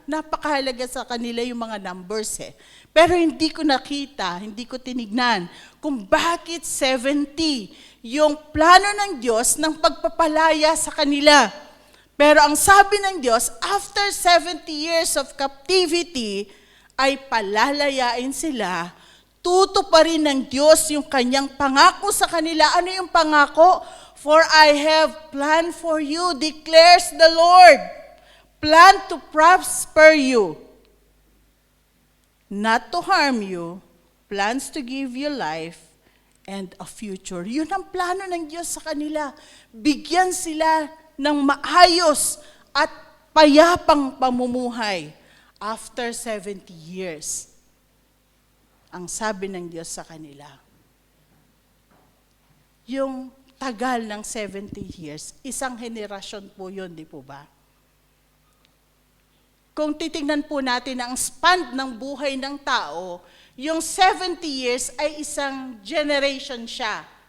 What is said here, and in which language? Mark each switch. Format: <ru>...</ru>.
<tl>Napakahalaga sa kanila yung mga numbers eh. Pero hindi ko nakita, hindi ko tinignan kung bakit 70 yung plano ng Diyos ng pagpapalaya sa kanila. Pero ang sabi ng Diyos,</tl> <en>after 70 years of captivity,</en> <tl>ay palalayain sila, tutuparin ng Diyos yung kanyang pangako sa kanila. Ano yung pangako?</tl> <en>For I have planned for you, declares the Lord. Plan to prosper you, not to harm you, plans to give you life and a future.</en> <tl>Yun ang plano ng Diyos sa kanila. Bigyan sila ng maayos at payapang pamumuhay</tl> <en>after 70 years.</en> <tl>Ang sabi ng Diyos sa kanila. Yung tagal ng 70 years, isang henerasyon po yun, di po ba? Kung titingnan po natin ang span ng buhay ng tao, yung 70 years ay isang generation siya.</tl>